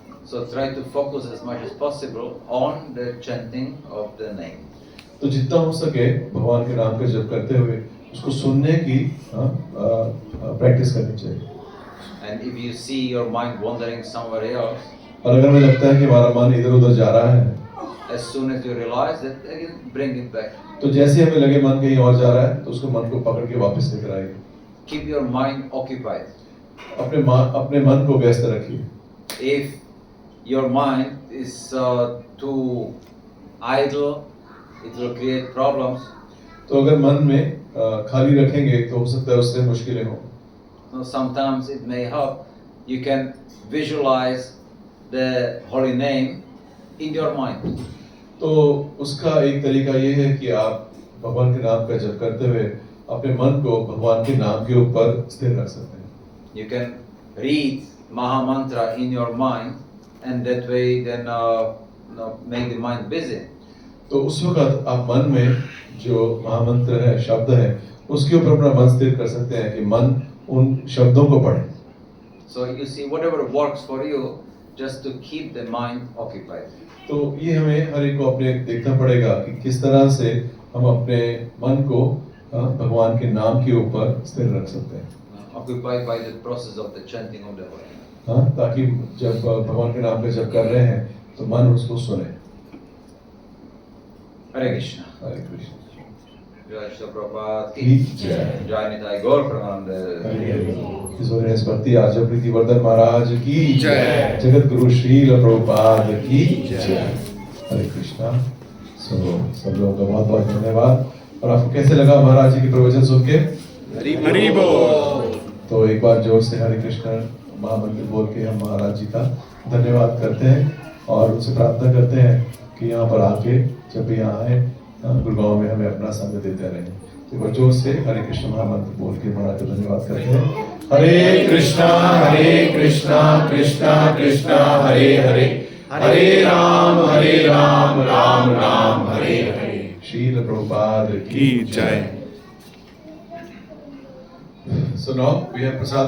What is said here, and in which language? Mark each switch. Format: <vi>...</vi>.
<en>So try to focus as much as possible on the chanting of the name.</en> <hi>तो जितना हो सके भगवान के नाम का जप करते हुए उसको सुनने की प्रैक्टिस करनी चाहिए।</hi> <en>And if you see your mind wandering somewhere else,</en> <hi>और अगर हमें लगता है कि हमारा मन इधर उधर जा रहा है,</hi> <en>as soon as you realize that, again bring it back.</en> <hi>तो जैसे हमें लगे मन कहीं और जा रहा है तो उसको मन को पकड़ के वापस लेकर आइए।</hi> <en>Keep your mind occupied.</en> <hi>अपने मन को व्यस्त रखिए।</hi> <en>If your mind is too idle, it will create problems.</en> <hi>तो अगर मन में खाली रखेंगे तो हो सकता है उससे मुश्किलें हो।</hi> <en>So sometimes it may help. You can visualize the holy name in your mind.</en> <hi>तो उसका एक तरीका ये है कि आप भगवान के नाम का जप करते हुए अपने मन को भगवान के नाम के ऊपर स्थिर रख सकते हैं।</hi> <en>You can read Maha Mantra in your mind, and that way then make the mind busy.</en> <hi>तो उस वक्त आप मन में जो महामंत्र है, शब्द है, उसके ऊपर अपना मन स्थिर कर सकते हैं कि मन उन शब्दों को पढ़े।</hi> <en>So you see, whatever works for you, just to keep the mind occupied.</en> <hi>तो ये हमें हर एक को अपने देखना पड़ेगा कि किस तरह से हम अपने मन को भगवान के नाम के ऊपर स्थिर रख सकते हैं।</hi> <en>Occupied by the process of the chanting of the holy name.</en> <hi>हाँ, ताकि जब भगवान के नाम पे जप कर रहे हैं तो मन उसको सुने। Hare Krishna. हरे कृष्ण। Jai Shri Prabhupada की ki जय। Jai Nitai Gaur Pramanand. इस वजह भक्ति आचार्य प्रीतिवर्धन महाराज की जय। जगत गुरु श्रील प्रभुपाद की जय। हरे कृष्णा। सब लोगों का बहुत बहुत धन्यवाद। और आपको कैसे लगा महाराज जी की प्रवचन सुन के? हरि बोल। तो एक बार जोर से हरे कृष्ण महामंत्र बोल के हम महाराज जी का धन्यवाद करते हैं और उनसे प्रार्थना करते हैं कि यहाँ पर आके जब भी यहाँ आए गुड़गांव में हमें अपना संग देते रहें। तो एक बार जोर से हरे कृष्ण महामंत्र बोल के महाराज का धन्यवाद करते हैं। हरे कृष्णा कृष्णा कृष्णा हरे हरे, हरे राम राम राम हरे हरे। श्रील प्रभुपाद की जय।</hi> <en>So now we have Prasad</en>